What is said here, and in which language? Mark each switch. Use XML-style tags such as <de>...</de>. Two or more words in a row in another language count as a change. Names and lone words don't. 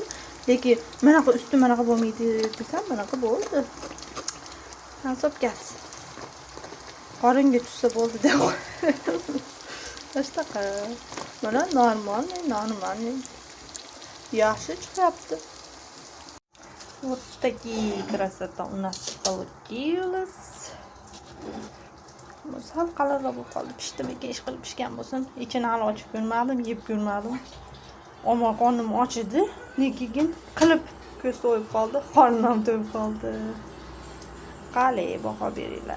<uz>Lekin manaqa usti manaqa bo'lmaydi desam, manaqa bo'ldi. Hisob kat. Qoringa tushsa bo'ldi deb. Tashtaqa. Mana normal. Yaxshi chiqyapti.</uz> <ru>Вот такие красота у нас получилось.</ru> <uz>Sal qalinroq bo'lib qoldi. Pishdimi, ish qilib pishgan bo'lsin. Ichini hali ochib ko'rmadim, yeb ko'rmadim. Ammo qornim ochidi. Lekin qilib ko'z to'yib qoldi, qornim to'yib qoldi. Qalay baho beringlar.</uz>